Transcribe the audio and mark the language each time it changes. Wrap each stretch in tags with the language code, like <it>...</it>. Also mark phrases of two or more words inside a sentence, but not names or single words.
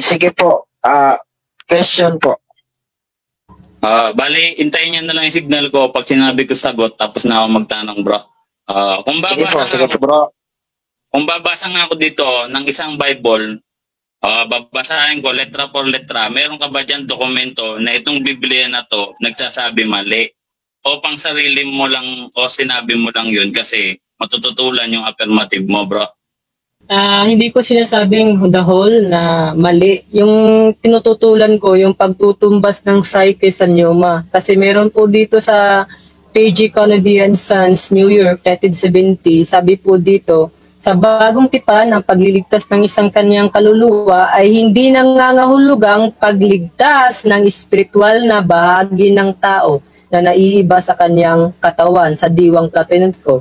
<tl>Sige po, question po. Bali, hintayin niyo na lang yung signal ko pag sinabi ko sagot, tapos na ako magtanong, bro. Sige po, bro. Kung babasa nga ako dito ng isang Bible, babasahin ko</tl> <es>letra por letra,</es> <tl>meron ka ba dyan dokumento na itong Biblia na to nagsasabi mali? O pang sarili mo lang o sinabi mo lang yun kasi matututulan yung affirmative mo, bro? Hindi ko sinasabing</tl> <en>the whole</en> <tl>na mali. Yung tinututulan ko, yung pagtutumbas ng psyche sa pneuma. Kasi meron po dito sa PG Canadian Sons, New York, 1970, sabi po dito, sa bagong tipan ng pagliligtas ng isang kanyang kaluluwa ay hindi nangangahulugang pagligtas ng espiritual na bahagi ng tao na naiiba sa kanyang katawan, sa diwang platoniko.</tl>